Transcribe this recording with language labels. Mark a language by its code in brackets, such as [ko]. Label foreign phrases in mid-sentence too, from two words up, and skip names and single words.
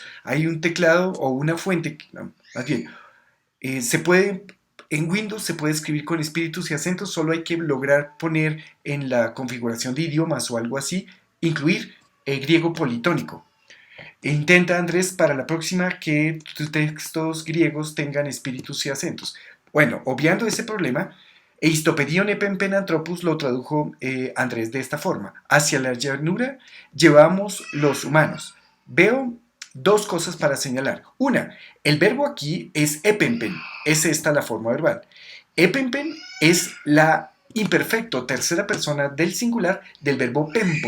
[es] Hay un teclado o una fuente, no, más bien, en Windows se puede escribir con espíritus y acentos, solo hay que lograr poner en la configuración de idiomas o algo así, incluir griego politónico. Intenta, Andrés, para la próxima que tus textos griegos tengan espíritus y acentos. Bueno, obviando ese problema, [el] Εἰς τὸ πεδίον ἔπεμπεν ἀνθρώπους [es] lo tradujo Andrés de esta forma: hacia la llanura llevamos los humanos. Veo dos cosas para señalar. Una, el verbo aquí es epempen, es esta la forma verbal. Epempen es la imperfecto tercera persona del singular del verbo pempo.